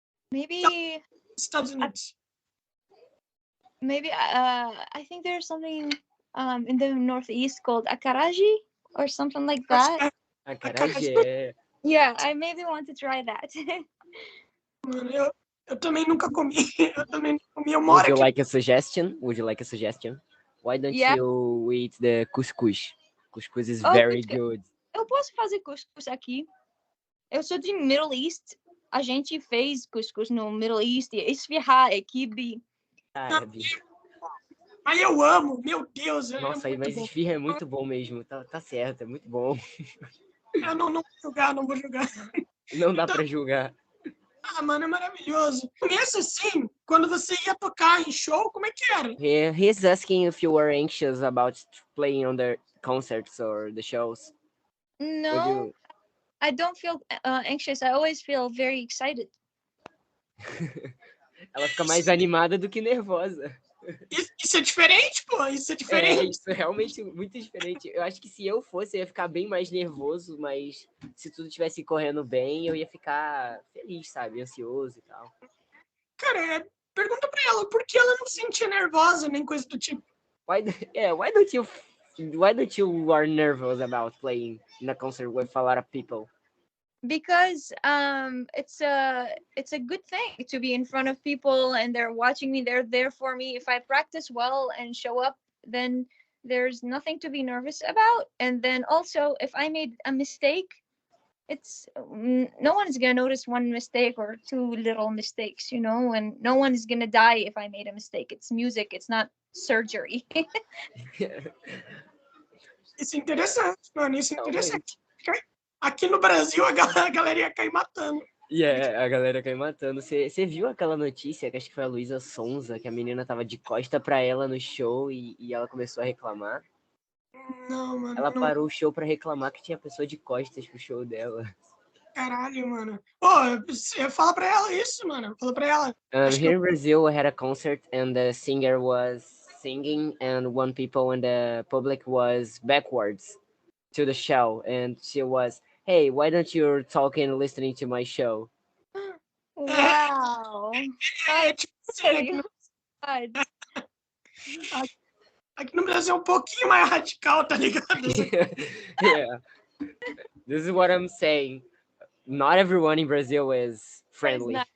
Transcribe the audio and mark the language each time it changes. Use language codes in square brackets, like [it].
[en] Maybe [pt] Estados Unidos. [en] Maybe I think there's something in the Northeast called acarajé or something like that. [pt] Acarajé. [en] Yeah, I maybe want to try that. [pt] Mano, eu também nunca comi. [en] Would you like a suggestion? Why don't you eat the couscous? Couscous is very good. [pt] Eu posso fazer couscous aqui. Eu sou de Middle East. A gente fez couscous no Middle East. Esfirrar, quibe. Aí eu amo, meu Deus. Nossa, mas esfirra é muito bom mesmo. Tá certo, é muito bom. Eu não vou julgar. Não dá pra julgar. Ah, mano, é maravilhoso. Começa assim, quando você ia tocar em show, como é que era? [en] He's asking if you were anxious about playing on the concerts or the shows. Would No, you? I don't feel anxious. I always feel very excited. [pt] Ela fica mais animada do que nervosa. Isso é diferente, pô. Isso é É, diferente. isso é realmente muito diferente. Eu acho que se eu fosse, eu ia ficar bem mais nervoso, mas se tudo estivesse correndo bem, eu ia ficar feliz, sabe? Ansioso e tal. Cara, pergunta pra ela por que ela não se sentia nervosa, nem coisa do tipo. [en] Why don't you are nervous about playing in a concert with a lot of people? Because it's a good thing to be in front of people and they're watching me, they're there for me. If I practice well and show up, then there's nothing to be nervous about. And then also if I made a mistake, it's no one is going to notice one mistake or two little mistakes, you know, and no one is going to die if I made a mistake. It's music, it's not surgery. [pt] Isso é interessante, mano. Isso é Realmente. interessante. Aqui no Brasil, a galera ia cair matando. A galera cai matando. Você viu aquela notícia, que acho que foi a Luísa Sonza, que a menina tava de costa pra ela no show e ela começou a reclamar? Não, mano. Ela Não. parou o show pra reclamar que tinha pessoa de costas pro show dela. Caralho, mano. Pô, fala pra ela isso, mano. Fala pra ela. [en] Here in Brazil, we had a concert and the singer was singing and one people in the public was backwards to the show and she was, hey, why don't you talk and listening to my show? Wow. [pt] É, tipo assim, aqui no Brasil é um pouquinho mais radical, tá ligado? [en] Yeah. This is what I'm saying. Not everyone in Brazil is friendly.